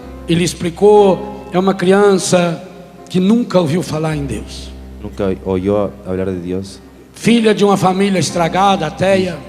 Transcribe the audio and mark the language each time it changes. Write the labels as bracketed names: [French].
[Portuguese] Ele explicou, é uma criança que nunca ouviu falar em Deus. [Spanish] Nunca oyó hablar de Dios. [Portuguese] Filha de uma família estragada, ateia.